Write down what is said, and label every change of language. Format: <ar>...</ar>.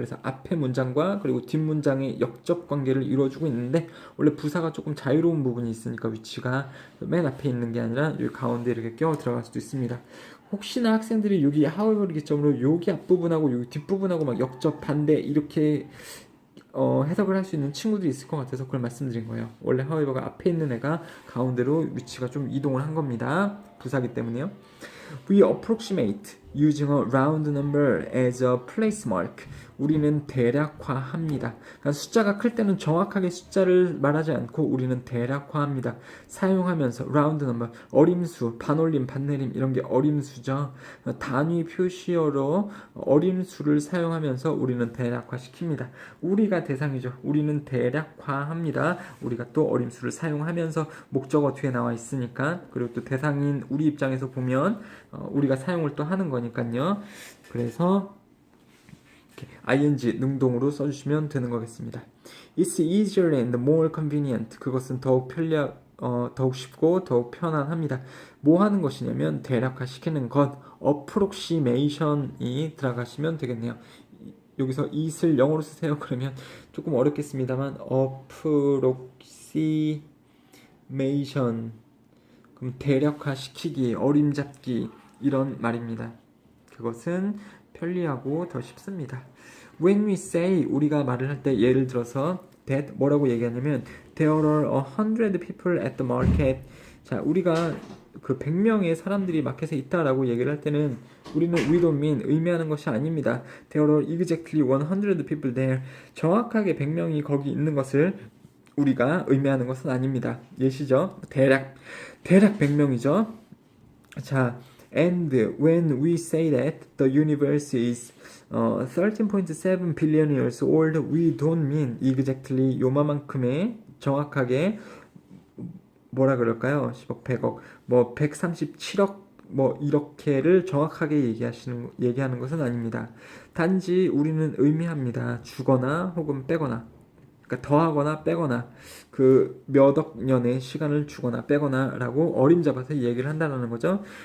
<ko>그래서 앞에 문장과 그리고 뒷 문장의 역접 관계를 이루어주고 있는데 원래 부사가 조금 자유로운 부분이 있으니까 위치가 맨 앞에 있는 게 아니라 여기 가운데 이렇게 껴 들어갈 수도 있습니다. 혹시나 학생들이 여기 however 기점으로 여기 앞부분하고 여기 뒷부분하고 막 역접 반대 이렇게 해석을 할 수 있는 친구들이 있을 것 같아서 그걸 말씀드린 거예요. 원래 however가 앞에 있는 애가 가운데로 위치가 좀 이동을 한 겁니다. 부사기 때문에요.</ko> <en>We approximate using a round number as a place mark.</en> <ko>우리는 대략화합니다. 그러니까 숫자가 클 때는 정확하게 숫자를 말하지 않고 우리는 대략화합니다. 사용하면서 round number, 어림수, 반올림, 반내림 이런 게 어림수죠. 단위 표시어로 어림수를 사용하면서 우리는 대략화시킵니다. 우리가 대상이죠. 우리는 대략화합니다. 우리가 또 어림수를 사용하면서 목적어 뒤에 나와 있으니까 그리고 또 대상인 우리 입장에서 보면 우리가 사용을 또 하는 거니까요. 그래서 ing 능동으로 써주시면 되는 거겠습니다.</ko> <en>It's easier and more convenient.</en> <ko>그것은 더욱 더욱 쉽고 더욱 편안합니다. 뭐 하는 것이냐면 대략화시키는 것, approximation이 들어가시면 되겠네요. 여기서 it을 영어로 쓰세요. 그러면 조금 어렵겠습니다만 approximation 그럼 대략화시키기, 어림잡기 이런 말입니다. 그것은 편리하고 더 쉽습니다.</ko> <en>When we say</en> <ko>우리가 말을 할 때 예를 들어서</ko> <en>that</en> <ko>뭐라고 얘기하냐면</ko> <en>there are 100 people at the market.</en> <ko>자, 우리가 그 100명의 사람들이 마켓에 있다라고 얘기를 할 때는 우리는</ko> <en>we don't mean</en> <ko>의미하는 것이 아닙니다.</ko> <en>There are exactly 100 people there.</en> <ko>정확하게 100명이 거기 있는 것을 우리가 의미하는 것은 아닙니다. 예시죠? 대략 100명이죠.</ko> <en>자, and when we say that the universe is 13.7 billion years old, we don't mean exactly</en> <ko>요만큼의 정확하게 뭐라 그럴까요? 10억, 100억, 뭐 137억 뭐 이렇게를 정확하게 얘기하는 것은 아닙니다. 단지 우리는 의미합니다. 주거나 혹은 빼거나. 그러니까 더하거나 빼거나 그 몇억 년의 시간을 주거나 빼거나라고 어림잡아서 얘기를 한다는 거죠.</ko>